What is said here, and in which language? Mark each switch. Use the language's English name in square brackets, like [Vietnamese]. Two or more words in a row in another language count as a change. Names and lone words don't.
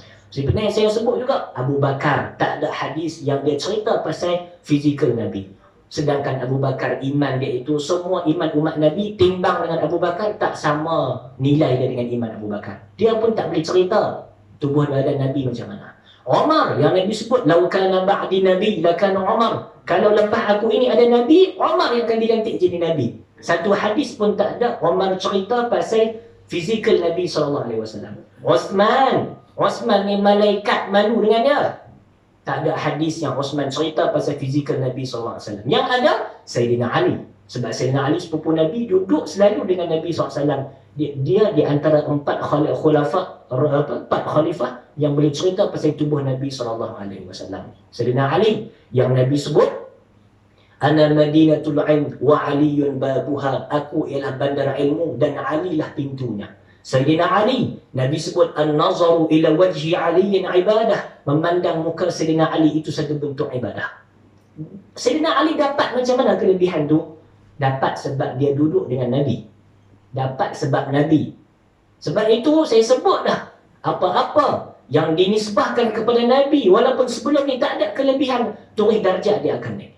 [Malay] Sebenarnya saya sebut juga, Abu Bakar tak ada hadis yang dia cerita pasal fizikal Nabi. Sedangkan Abu Bakar, iman dia itu, semua iman umat Nabi timbang dengan Abu Bakar tak sama nilai dia dengan iman Abu Bakar. Dia pun tak boleh cerita tubuh badan Nabi macam mana. Umar, yang Nabi sebut, [Arabic] lau kana ba'di Nabi lakana Umar. [Malay] Kalau lepas aku ini ada Nabi, Umar yang akan dilantik jadi Nabi. Satu hadis pun tak ada Umar cerita pasal fizikal Nabi SAW. Osman ni malaikat malu dengan dia. Tak ada hadis yang Osman cerita pasal fizikal Nabi SAW. Yang ada Sayyidina Ali. Sebab Sayyidina Ali sepupu Nabi duduk selalu dengan Nabi SAW. Dia di antara empat khalifah yang boleh cerita pasal tubuh Nabi SAW. Sayyidina Ali yang Nabi sebut, [Arabic] Ana Madinatul Ilm wa Aliyun babuha. [Malay] Aku ialah bandar ilmu dan Ali lah pintunya. Sayyidina Ali, Nabi sebut [Arabic] an-nazaru ila wajhi aliyin ibadah. [Malay] Memandang muka Sayyidina Ali itu satu bentuk ibadah. Sayyidina Ali dapat macam mana kelebihan tu? Dapat sebab dia duduk dengan Nabi. Dapat sebab Nabi. Sebab itu saya sebut dah, apa-apa yang dinisbahkan kepada Nabi, walaupun sebelum ni tak ada kelebihan, turun darjah dia akan naik.